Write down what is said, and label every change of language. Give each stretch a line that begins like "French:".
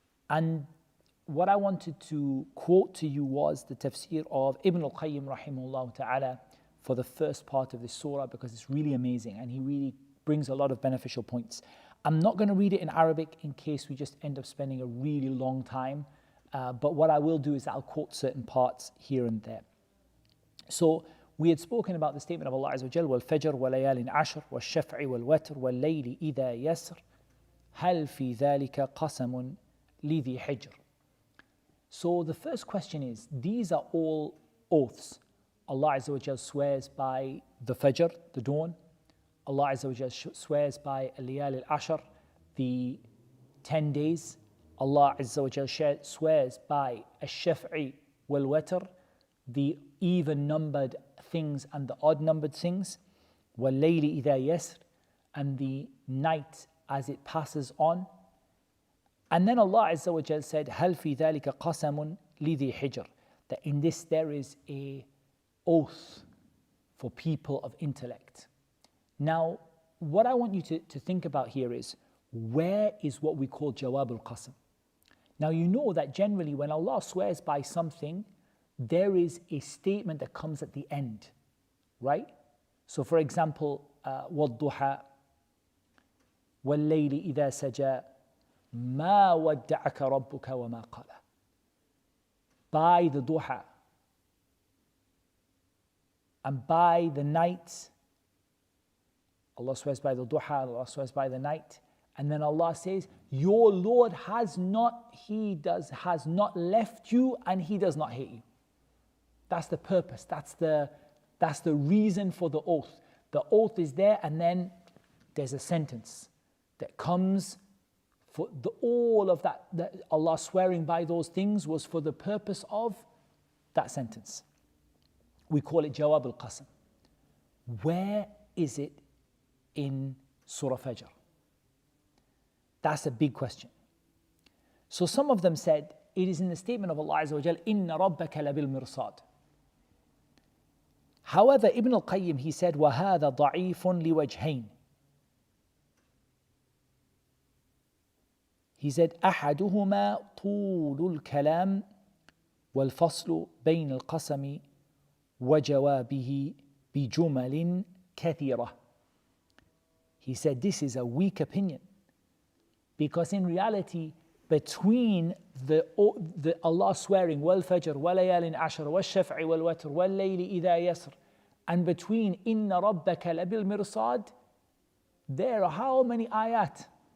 English: And what I wanted to quote to you was the tafsir of Ibn al-Qayyim rahimahullah ta'ala for the first part of this surah, because it's really amazing and he really brings a lot of beneficial points. I'm not going to read it in Arabic in case we just end up spending a really long time, but what I will do is I'll quote certain parts here and there. So we had spoken about the statement of Allah Azza wa Jal,
Arabic: وَالْفَجْرِ وَلَيَالٍ عَشْرٍ وَالشَّفْعِ وَالْوَتْرِ وَاللَّيْلِ إِذَا يَسْرٍ هَلْ فِي ذَلِكَ قَسَمٌ لِذِي حِجْرٍ.
English: So the first question is, these are all oaths. Allah Azza wa Jal swears by the Fajr, the dawn. Allah Azza wa Jal swears by al-Layal al-Ashr, the 10 days. Allah Azza wa Jal swears by al-Shaf'i wal-Watr, the even-numbered things and the odd-numbered things.
Arabic: وَاللَّيْلِ إِذَا يَسْرٍ,
English: and the night as it passes on. And then Allah Azza wa Jal said,
Arabic: هَلْ فِي ذَلِكَ قَسَمٌ لِذِي حِجْرٍ,
English: that in this there is a oath for people of intellect. Now, what I want you to think about here is, where is what we call Jawab al-Qasam? Now you know that generally when Allah swears by something, there is a statement that comes at the end, right? So for example,
Arabic: وَالضُّحَى وَاللَّيْلِ إِذَا سَجَى مَا وَدَّعَكَ رَبُّكَ وَمَا قَلَى.
English: By the duha and by the night, Allah swears by the duha, Allah swears by the night, and then Allah says, your Lord has not left you and He does not hate you. That's the purpose, that's the reason for the oath. The oath is there, and then there's a sentence that comes for all of that Allah swearing by those things was for the purpose of that sentence. We call it Jawab al-Qasam. Where is it in Surah Fajr? That's a big question. So some of them said it is in the statement of Allah Azza wa Jal,
Arabic: Inna rabbaka labil mirsad.
English: However, Ibn al-Qayyim, he said,
Arabic: وَهَذَا ضَعِيفٌ لِوَجْهَيْنِ.
English: He said,
Arabic: أحدهما طول الكلام والفصل بين القسم وجوابه بجمل كثيرة.
English: He said this is a weak opinion, because in reality between the Allah swearing
Arabic: وَالْفَجْرِ وَلَيَالٍ عَشْرٍ وَالشَّفْعِ وَالْوَتْرِ وَاللَّيْلِ إِذَا يَسْرٍ,
English: and between
Arabic: إِنَّ رَبَّكَ لَبِالْمِرْصَادِ,
English: there are how many ayat?